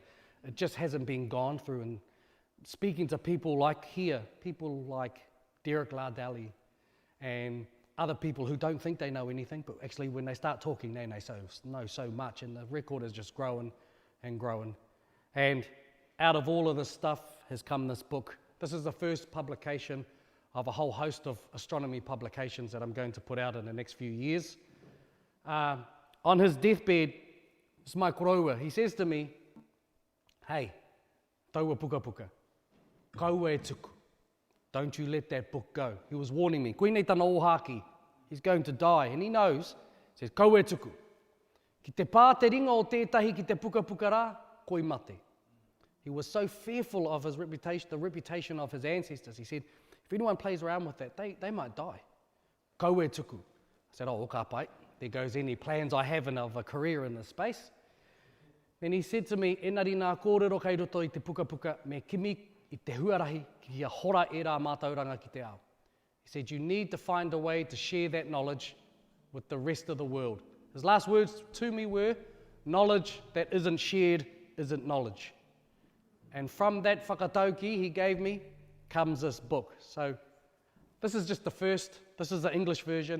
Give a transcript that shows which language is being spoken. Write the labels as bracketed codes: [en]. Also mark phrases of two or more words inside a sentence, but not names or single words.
[en] It just hasn't been gone through. And speaking to people like here, people like Derek Lardali and other people who don't think they know anything, but actually when they start talking, they know so much, and the record is just growing and growing. And out of all of this stuff has come this book. This is the first publication of a whole host of astronomy publications that I'm going to put out in the next few years. On his deathbed, it's my koroua, he says to me, "Hey, [mi] taua puka puka, kaua e tuku. [en] Don't you let that book go." He was warning me. [mi] Koinei tana ohaki. [en] He's going to die. And he knows. He says, [mi] "Kaua e tuku. Ki te pā te ringa o tētahi ki te puka puka rā, koi mate." [en] He was so fearful of his reputation, the reputation of his ancestors. He said, if anyone plays around with that, they might die. [mi] Kaua e tuku. [en] I said, "Oh, [mi] ka pai. [en] There goes any plans I have of a career in this space." Then he said to me, [mi] "Enari nā kōrero kei roto i te puka puka, me kimi I te huarahi ki a hora e rā mātauranga ki te ao." [en] He said, you need to find a way to share that knowledge with the rest of the world. His last words to me were, knowledge that isn't shared isn't knowledge. And from that whakatauki he gave me comes this book. So this is just the first, this is the English version.